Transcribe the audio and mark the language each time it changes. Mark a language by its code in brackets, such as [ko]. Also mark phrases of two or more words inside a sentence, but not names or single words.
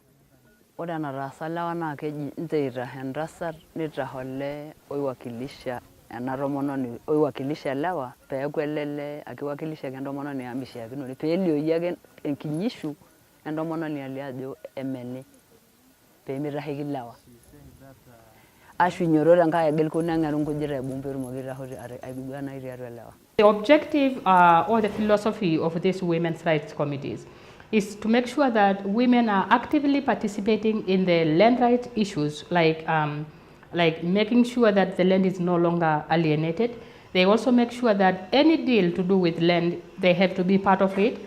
[mas] Ore enataasa lewa naa keji nteita entasat nitaho olee oiwakilisha ena tomononi oiwakilisha lewa peeku elele akiwakilisha entomononi amishiakinore peelioyie ake enkinyishu entomononi alio ajo emene peemitasheki lewa. Ashunyoro tenkai egel kuneng'eru nkujit aibung peetumoki aiguana tiatua lewa. [en] The objective or the philosophy of these women's rights committees is to make sure that women are actively participating in the land rights issues, like making sure that the land is no longer alienated. They also make sure that any deal to do with land, they have to be part of it.